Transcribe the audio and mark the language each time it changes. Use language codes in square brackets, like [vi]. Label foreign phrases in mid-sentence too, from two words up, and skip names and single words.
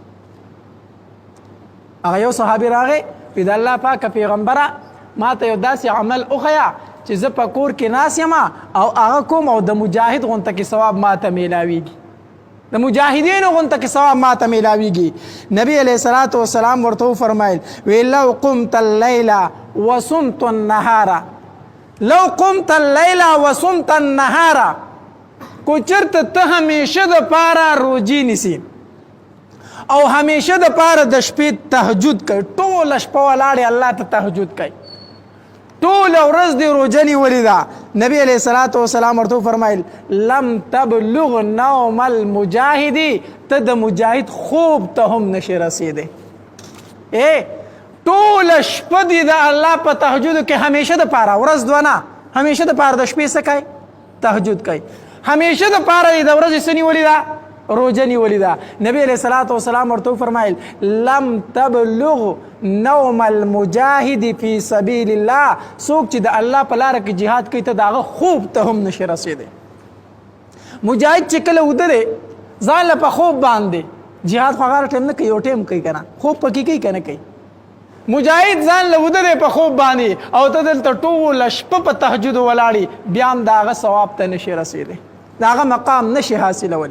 [ps] هغه یو صحابي راغی وی د الله پاکه پیغمبره ما ته یو داسې عمل وښیه چې زه په کور کې ناست یم او هغه کوم او د مجاهد غونته کې ثواب ما ته میلاویږي، د مجاهدینو غونته کې ثواب ما ته میلاویږي. [ar] نبی علیه الصلاة والسلام [ps] ورته وفرمایل وی [ar] لو قمت اللیل وصمت النهار، لو قمت اللیل وصمت النهار، [ps] کو چرته ته همیشه د پاره روجي نیسي او همیشه د پاره د شپې تهجد کوي، ټوله شپه ولاړې الله ته تهجد کوي، ټوله ورځ دې روژه نیولې ده. [ar] نبی علیه الصلاة والسلام [ps] ورته وفرمایل [ar] لم تبلغ نوم المجاهد، [ps] ته د مجاهد خوب ته هم نشي رسېدی. ټوله شپه دې د الله په تهجدو کې همیشه د پاره، ورځ دوه نه، همیشه د پاره د شپې څه کوي؟ تهجد کوي. همیشه د پاره د ورځې څه نیولې ده؟ روژه نیولې ده. [ar] نبی علیه الصلاة والسلام [ps] ورته وفرمایل [ar] لم تبلغ نوم المجاهد فی سبیل الله، [ps] څوک چې د الله په لاره کې جهاد کوي ته د هغه خوب ته هم نشي رسېدی. مجاهد چې کله وده دی ځان له په خوب باندې، جهاد خو هغه ټایم نه کوي، یو ټایم کوي که نه، خوب پکې کوي که نه کوي. مجاهد ځان له وده دی په خوب باندې او ته دلته ټوله شپه په تهجدو ولاړې بیا هم د هغه ثواب ته نشي رسېدی، د هغه مقام نشي حاصلولی.